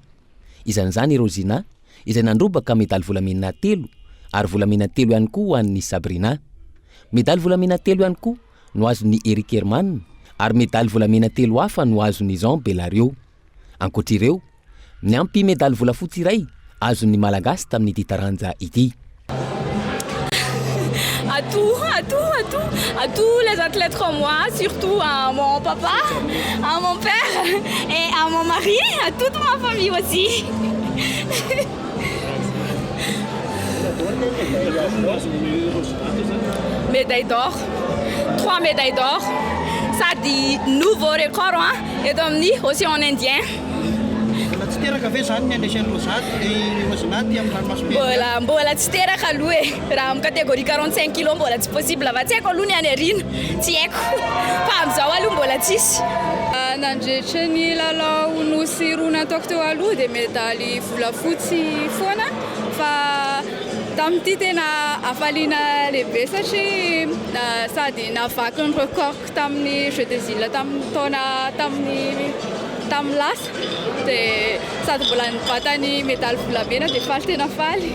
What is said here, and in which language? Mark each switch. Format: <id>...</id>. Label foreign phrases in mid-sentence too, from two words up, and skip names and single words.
<mg>Izan'izany Rosina izay nandrobaka medaly volamena 3 ary volamena 3 ihany koa ho an'ny Sabrina. Medaly volamena 3 ihany koa no azon'ny Eric Herman ary medaly volamena 3 hafa no azon'ny Jean Bellario. Ankoatr'ireo, miampy medaly volafotsy iray azon'ny malagasy tamin'ity taranja ity.</mg> <fr>À tous les athlètes comme moi, surtout à mon papa, à mon père et à mon mari, à toute ma famille aussi. Médaille d'or, 3 médailles d'or, ça dit nouveau record, hein, et d'emmener aussi en indien.</fr> <mg>Mbola tsy teraka aloha raha amin'ny catégorie 45 kg mbola tsy possible fa tsy haiko aloha ny any arina tsy haiko fa amin'izao aloha mbola tsisy. Nandritra ny lalao nosy roa nataoko teo aloha dia medaly volafotsy foana fa tamin'ity tena afaliana lehibe satria sady navaky ny record tamin'ny Jeux des Îles tamin'ny taona tamin'ny lasa dia sady mbola nivatany medaly volamena dia faly tena faly.</mg>